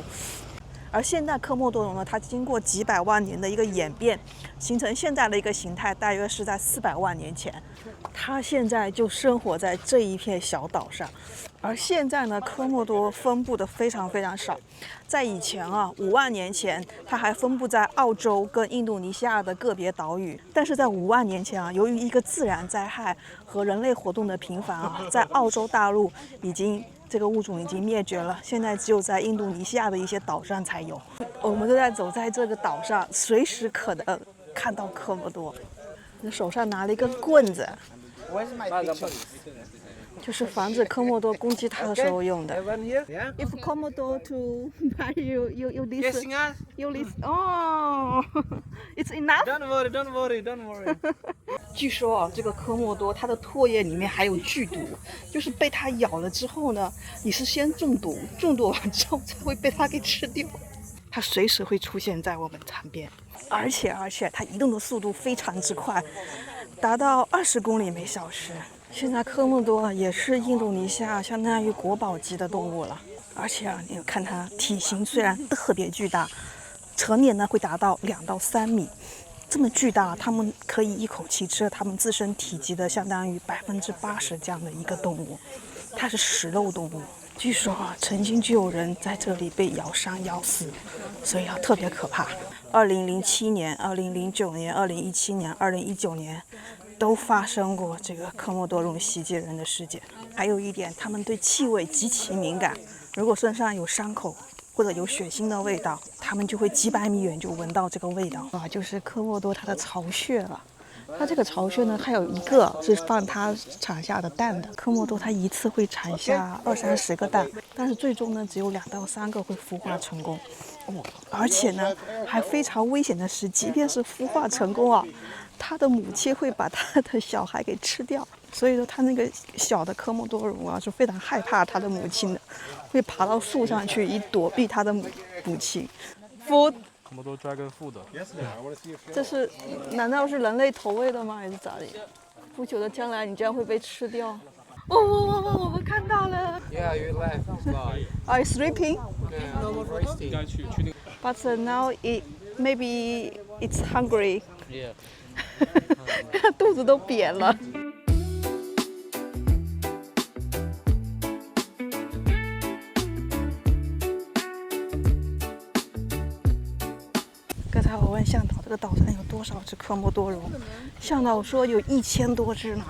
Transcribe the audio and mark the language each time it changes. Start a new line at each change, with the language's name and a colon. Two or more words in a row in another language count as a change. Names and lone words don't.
Chinese: 而現在科莫多龍呢，它經過幾百萬年的一個演變，形成現在的一個形態，大約是在400萬年前。它現在就生活在這一片小島上。而現在呢，科莫多分布的非常非常少。在以前啊，5萬年前，它還分布在澳洲跟印度尼西亞的個別島嶼。但是在5萬年前啊，由於一個自然災害和人類活動的頻繁啊，在澳洲大陸這個物種已經滅絕了。現在只有在印度尼西亞的一些島上才有。我們都在走在這個島上，隨時可能看到科莫多。手上拿了一根棍子。就是防止科莫多攻擊它的時候用的。
English: If Komodo to buy you listen. You listen. Oh, it's enough. Don't worry.
Chinese: 據說啊，這個科莫多它的唾液裡面還有劇毒，就是被它咬了之後呢，你是先中毒，中毒完之後才會被它給吃掉。它隨時會出現在我們旁邊，而且它移動的速度非常之快，達到20公里每小時。現在科莫多也是印度尼西亞相當於國寶級的動物了，而且啊，你看它體型雖然特別巨大，成年呢會達到2到3米，這麼巨大，它們可以一口氣吃了它們自身體積的相當於80%這樣的一個動物，它是食肉動物。據說啊，曾經就有人在這裡被咬傷咬死，所以啊特別可怕。2007年、2009年、2017年、2019年。都發生過這個科莫多龍襲擊人的事件。還有一點，他們對氣味極其敏感，如果身上有傷口或者有血腥的味道，他們就會幾百米遠就聞到這個味道啊，就是科莫多它的巢穴了。它這個巢穴呢，還有一個是放它產下的蛋的。科莫多它一次會產下20-30個蛋，但是最終呢，只有2到3個會孵化成功。而且呢，還非常危險的是，即便是孵化成功啊，它的母親會把它的小孩給吃掉。所以說他那个小的科莫多龙啊是非常害怕他的母親的，會爬到樹上去以躲避他的母親。Food。
English: Komodo dragon food。
Chinese: 這是難道是人類投餵的嗎？還是咋的？不久的將來你這樣會被吃掉。哦，我們看到了。
English: Yeah, you left. Are you sleeping? Yeah, But now maybe it's hungry. yeah.
Chinese: 肚子都扁了。刚才我問向導這個島上有多少隻科莫多龍，向導說有1000多隻呢。